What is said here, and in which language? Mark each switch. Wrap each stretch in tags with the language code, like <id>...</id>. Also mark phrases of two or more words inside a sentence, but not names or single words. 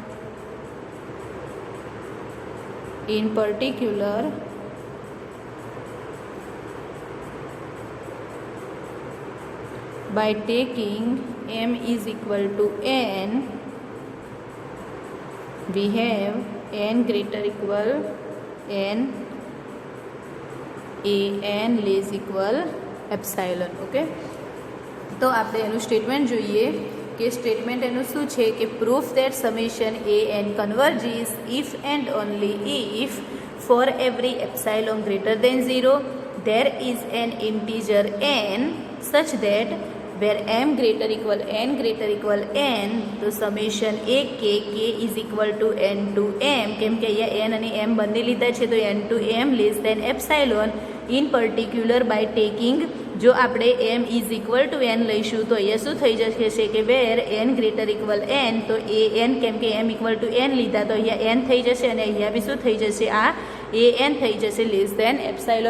<en>In particular, by taking m is equal to n, we have n greater equal n, a n less equal epsilon. Okay,</en> <gu>તો આપણે એનું સ્ટેટમેન્ટ જોઈએ કે સ્ટેટમેન્ટ એનું શું છે કે</gu> <en>proof that summation an converges if and only if for every epsilon greater than 0 there is an integer n such that where m greater equal n greater equal n, તો સમેશન a k is equal to n to m,</en> <gu>કેમ કે અહીંયા n અને m બંને લીધા છે તો</gu> <en>n to m less than epsilon. in particular by taking,</en> <gu>જો આપણે</gu> <en>m is equal to n</en> <gu>લઈશું તો અહીંયા શું થઈ જશે કે</gu> <en>where n greater equal n,</en> <gu>તો એ n કેમ કે</gu> <en>m equal to n</en> <gu>લીધા તો અહીંયા n થઈ જશે અને અહીંયા બી શું થઈ જશે, આ એ n થઈ જશે</gu> <en>less than epsilon.</en>